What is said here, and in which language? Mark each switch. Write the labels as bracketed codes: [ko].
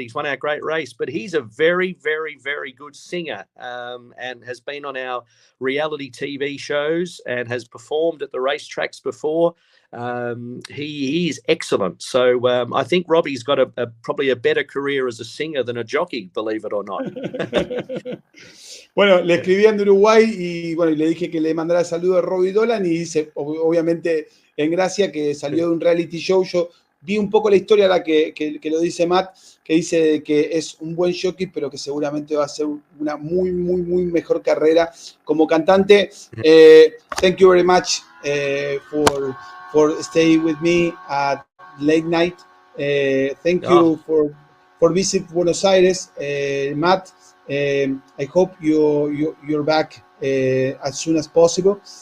[en] He's won our great race, but he's a very, very, very good singer, and has been on our reality TV shows and has performed at the racetracks before. He is excellent. So I think Robbie's got probably a better career as a singer than a jockey, believe it or not. [es] Bueno, le escribían de Uruguay y bueno, le dije que le mandara saludo a Robbie Dolan y dice, obviamente en gracia, que salió de un reality show. Yo vi un poco la historia ahora que lo dice Matt, que dice que es un buen jockey, pero que seguramente va a ser una muy, muy, muy mejor carrera como cantante. [en] Thank you very much for staying with me at late night. Thank you for visit Buenos Aires, Matt. I hope you're back as soon as possible.